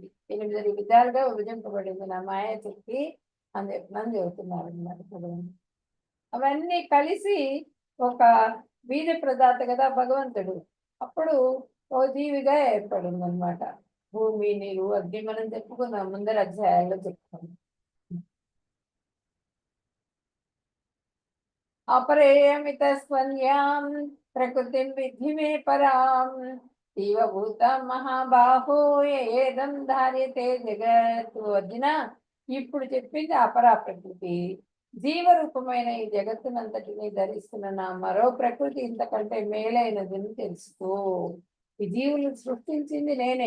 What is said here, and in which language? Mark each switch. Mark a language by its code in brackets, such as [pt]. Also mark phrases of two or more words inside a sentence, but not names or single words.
[te] 8 విధాలుగా విభజింపబడింది నా మాయాశక్తి అని చెబుతున్నారు అన్నమాట. అవన్నీ కలిసి ఒక బీజ ప్రదాత కదా భగవంతుడు. అప్పుడు ఓ జీవిగా ఏర్పడింది అనమాట. భూమి, నీరు, అగ్ని మనం చెప్పుకున్నాం, ముందర అధ్యాయాల్లో చెప్పుకున్నాం. [sa] अपरेयमित स्वन्यां प्रकृतिं विद्धि मे परां జీవభూతం మహాబాహో ఏదం ధార్యతే జగత్. [te] అర్జున, ఇప్పుడు చెప్పింది అపరా ప్రకృతి. జీవరూపమైన ఈ జగత్తునంతటిని ధరిస్తున్న నా మరో ప్రకృతి ఇంతకంటే మేలైనదని తెలుసుకో. ఈ జీవులు సృష్టించింది నేనే.